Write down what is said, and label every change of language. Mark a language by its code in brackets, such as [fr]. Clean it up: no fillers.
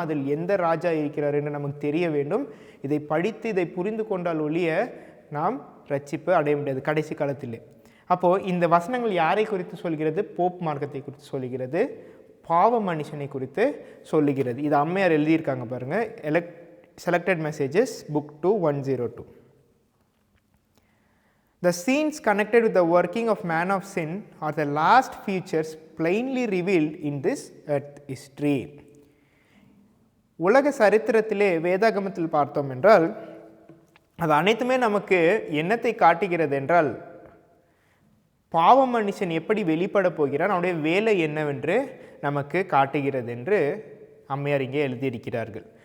[ta] அதில் எந்த ராஜா இருக்கிறார் என்று நமக்கு தெரிய வேண்டும். இதை படித்து இதை புரிந்து கொண்டால் ஒழிய நாம் ரட்சிப்பு அடைய முடியாது கடைசி காலத்திலே. அப்போது இந்த வசனங்கள் யாரை குறித்து சொல்கிறது? போப் மார்க்கத்தை குறித்து சொல்லுகிறது, பாவ மனுஷனை குறித்து சொல்லுகிறது. இது அம்மையார் எழுதியிருக்காங்க பாருங்கள். [en] Selected Messages, Book 2, 102. The scenes connected with the working of man of sin are the last features plainly revealed in this earth history. [ta] உலக சரித்திரத்திலே வேதாகமத்தில் பார்த்தோம் என்றால் அது அனைத்துமே நமக்கு என்னத்தை காட்டுகிறது என்றால் பாவ மனுஷன் எப்படி வெளிப்பட போகிறான், அவனுடைய வேலை என்னவென்று நமக்கு காட்டுகிறது என்று அம்மையார் இங்கே எழுதியிருக்கிறார்கள்.